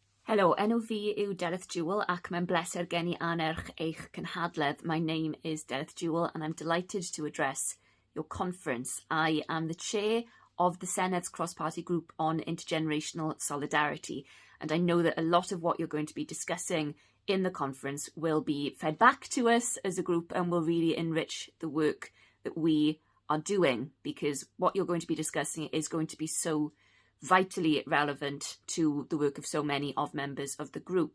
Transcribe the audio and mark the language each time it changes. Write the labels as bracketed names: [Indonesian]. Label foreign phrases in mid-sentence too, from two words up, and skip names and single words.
[Welsh] Helo, enw fi yw Delyth Jewell ac mae'n bleser gen I anerch eich cynhadledd. [English] My name is Delyth Jewell and I'm delighted to address your conference. I am the chair of the Senate's cross-party group on intergenerational solidarity, and I know that a lot of what you're going to be discussing in the conference will be fed back to us as a group and will really enrich the work that we are doing, because what you're going to be discussing is going to be so vitally relevant to the work of so many of members of the group.